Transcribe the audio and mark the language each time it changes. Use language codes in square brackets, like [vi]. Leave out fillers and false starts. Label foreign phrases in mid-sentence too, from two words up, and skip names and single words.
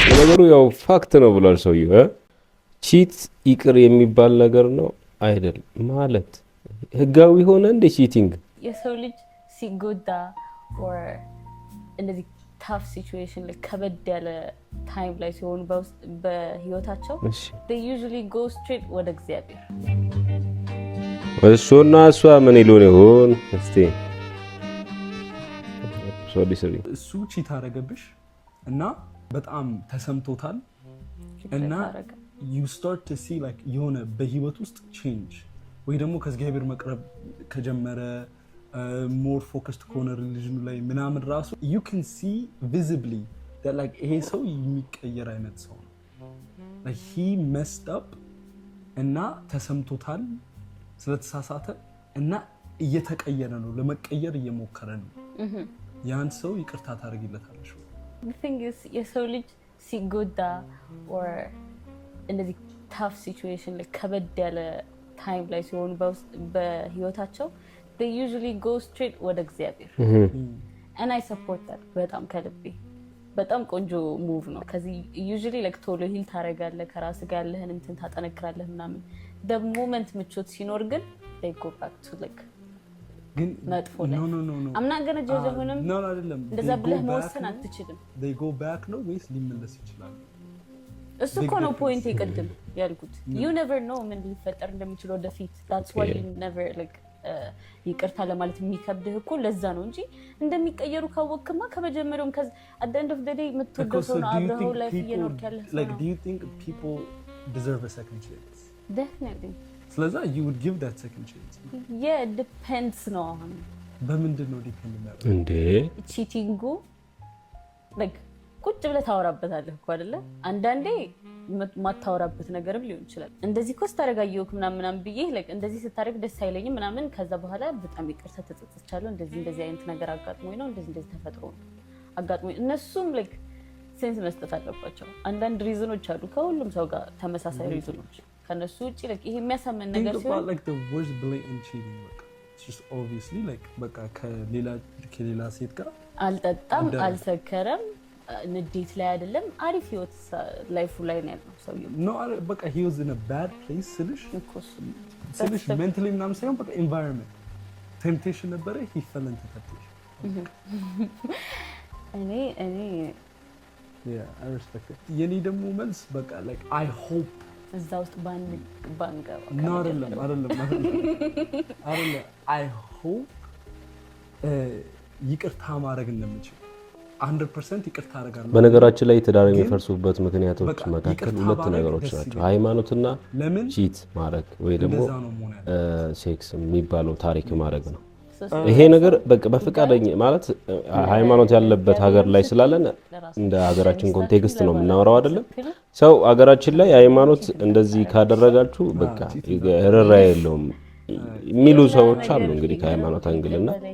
[am] ነገሩ ያው ፋክት ነው ብሏል ሰውዬው። ቺት ይቅር የሚባል ነገር ነው አይደል? ማለት ህጋዊ ሆነ እንደ ቺቲንግ የሰው ልጅ ሲጎዳ or እንደዚህ [en] tough situation [am] ላይ ከበድ ያለ ታይም ላይ ሲሆኑ በህይወታቸው [en] they usually go straight [am] ወደ እግዚአብሔር። እሱና እሷ ምን ይሉን ይሆን እስቲ? እሱ ቺት አረገብሽ እና በጣም ተሰምቶታል እና [en] you start to see like [am] የሆነ በህይወት ውስጥ change ወይ ደግሞ ከእግዚአብሔር መቅረብ ከጀመረ [en] more focused [am] ከሆነ ሪሊጅኑ ላይ ምናምን ራሱ [en] you can see visibly that like [am] ይሄ ሰው የሚቀየር አይነት ሰው ነው [en] like he messed up [am] እና ተሰምቶታል ስለተሳሳተ እና እየተቀየረ ነው ለመቀየር እየሞከረ ነው ያን ሰው ይቅርታ ታደርጊለታለሽ [en] the thing is [am] የሰው ልጅ ሲጎዳ or እንደዚህ [en] tough situation like [am] ከበድ ያለ ታይም ላይ ሲሆኑ በህይወታቸው [en] they usually go straight [am] ወደ እግዚአብሔር [en] and I support that [am] በጣም ከልቤ በጣም ቆንጆ ሙቭ ነው ከዚህ [en] usually like [am] ቶሎ ሂል ታረጋለህ ከራስ ጋር ያለህን እንትን ታጠነክራለህ ምናምን [en] the moment [am] ምቾት ሲኖር ግን [en] they go back to like [am] ግን [en] no I'm not going to judge ሆነም [am] no አይደለም እንደዛ ብለህ መወሰን አትችልም [en] they go back [am] ነው ወይስ ሊመለስ ይችላል እሱ እኮ ነው ፖይንት ይቀድም ያልኩት [en] you never know [am] ምን ሊፈጠር እንደሚችል ወደፊት [en] that's why you never like [am] ይቅርታ ለማለት የሚከብድህ እኮ ለዛ ነው እንጂ እንደሚቀየሩ ካወቅክማ ከመጀመሪያውም [en] at the end of the day [am] የምትወደው ሰው ነው አብረው ላይፍ እየኖርክ ያለህ ሰው [en] like do you think people deserve a second chance definitely ስለዚህ you would give that second chance yeah it depends ነው አሁን [am] በምንድን ነው ዲፔንድ የሚያደርገው እንዴ ቺቲንጉ like ቁጭ ብለህ ታወራበታለህ እኮ አይደለ አንዳንዴ ማታወራበት ነገርም ሊሆን ይችላል እንደዚህ ኮስ ታረጋየውክ ምናምን ብዬ like እንደዚህ ስታረግ ደስ አይለኝም ምናምን ከዛ በኋላ በጣም ይቅርታ ተጸጽቻለሁ እንደዚህ አይነት ነገር አጋጥሞኝ ነው እንደዚህ ተፈጥሮ ነው አጋጥሞኝ እነሱም [en] like sense [am] መስጠት አለባቸው አንዳንድ ሪዝኖች አሉ ከሁሉም ሰው ጋር ተመሳሳይ ሪዝኖች ከነሱ ውጪ like ይሄ የሚያሳምን ነገር ሲሆን [en] like the worst blatant cheating like it's just obviously like በቃ ከሌላ ሴት ጋር [am] አልጠጣም አልሰከረም ንዴት ላይ አይደለም አሪፍ ህይወት ላይፉ ላይ ነው ያለው ሰውየው [en] no በቃ he was in a bad place ስልሽ mentally [am] ምናምን ሳይሆን በቃ [en] environment temptation ነበረ he fell into temptation [am] እኔ [en] yeah I respect it [am] የኔ ደግሞ መልስ በቃ [en] like I hope [am] እዛ ውስጥ ባንገባ no አይደለም [en] I hope [am] ይቅርታ ማድረግ እንደምችል 100% ይቅርታ አደርጋለሁ በነገራችን ላይ ትዳር የሚፈርሱበት ምክንያቶች መካከል ሁለት ነገሮች ናቸው ሃይማኖትና ቺት ማድረግ ወይ ደግሞ ሴክስ የሚባለው ታሪክ ማድረግ ነው ይሄ ነገር በቃ በፍቃደኝ ማለት ሃይማኖት ያለበት ሀገር ላይ ስላለን እንደ ሀገራችን ኮንቴክስት ነው የምናወራው አይደለም ሰው ሀገራችን ላይ ሃይማኖት እንደዚህ ካደረጋችሁ በቃ ረራ የለውም የሚሉ ሰዎች አሉ እንግዲህ ከሃይማኖት አንግልና